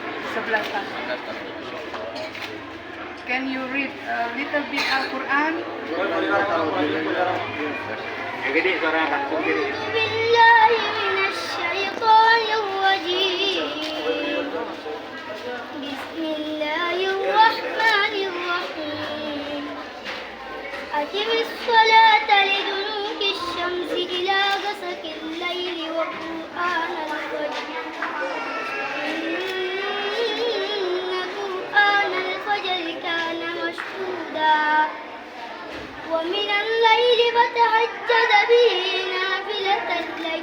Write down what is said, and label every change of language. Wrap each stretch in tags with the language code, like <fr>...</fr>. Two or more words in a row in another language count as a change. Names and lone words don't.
<en>11 tahun. Can you read a little bit Al-Quran?</en> <id>Gede suara langsung gede.</id> <ar>بالله من الشيطان الرجيم. بسم الله الرحمن الرحيم. أقم الصلاة لدلوك الشمس إلى غسق الليل وقرآن الفجر. إن قرآن الفجر كان مشهودا. ومن الليل فتهجد به نافلة لك.</ar>